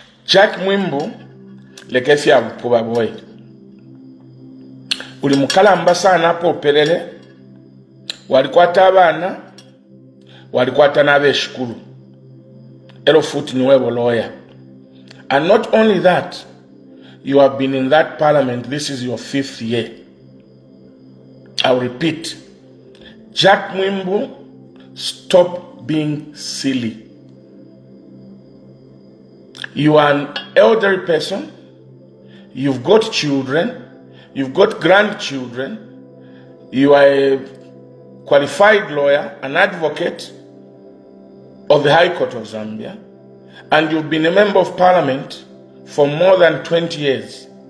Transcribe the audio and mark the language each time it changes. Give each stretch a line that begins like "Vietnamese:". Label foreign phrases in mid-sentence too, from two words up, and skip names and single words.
Bemba: Jack Mwimbu lekefya bupuba boy. Uli mukalamba sana hapo pelele. Walikwata abana, walikwata n'abeshukulu. Elo futi niwe lawyer.
English: And not only that, you have been in that parliament, this is your 5th year. I'll repeat. Jack Mwimbu, stop being silly. You are an elderly person, you've got children, you've got grandchildren, you are a qualified lawyer, an advocate of the High Court of Zambia, and you've been a member of parliament for more than 20 years.